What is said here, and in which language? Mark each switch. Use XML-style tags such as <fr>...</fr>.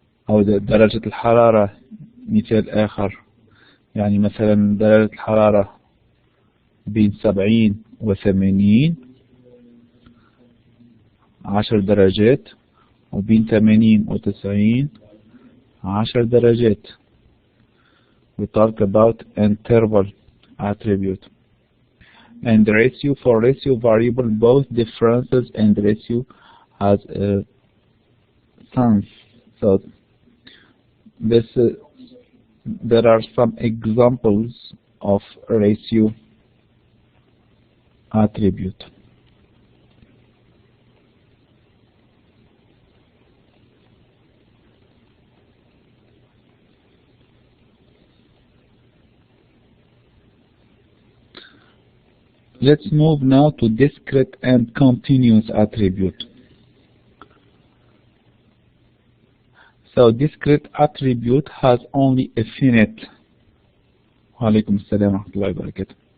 <ar>أو درجة الحرارة مثال آخر. يعني مثلا درجة الحرارة بين 70 و 80 10 درجات وبين 80 و 90 10 درجات.</ar> <en>We talk about interval attribute. And ratio, for ratio variable, both differences and ratio has a sense. So there are some examples of ratio attribute. Let's move now to discrete and continuous attribute. So discrete attribute has only a finite.</en> <ar>وعليكم السلام ورحمة الله وبركاته.</ar>